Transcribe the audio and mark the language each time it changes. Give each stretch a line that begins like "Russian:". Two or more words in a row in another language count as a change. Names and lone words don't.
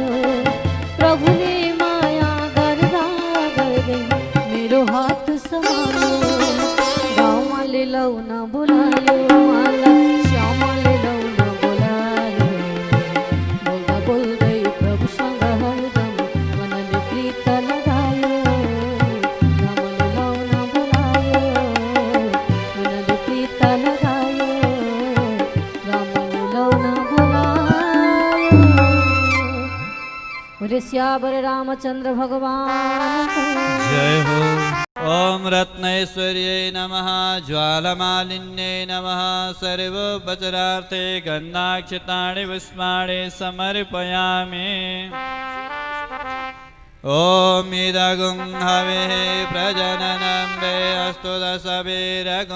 Nepali: प्रभुले माया गर्दा गर्दै मेरो हात समायो रामले लौन बोलायो मलाई श्यामले लौन बोलायो बोल्दा बोल्दै प्रभुसँग हरदम मनले प्रीत लगायो रामले लौन बोलायो मनले प्रीत लगायो रामले लौन बोलायो।
Hindi: बोले सियावर रामचंद्र भगवान को जय हो।
Sanskrit: ओम रत्नेश्वर्यै नमः ज्वालमालिन्यै नमः सर्वोपचारार्थे गन्धाक्षतानि पुष्पाणि समर्पयामि। ओम इदगुं हविः प्रजननं वे अस्तु दशवीरगुं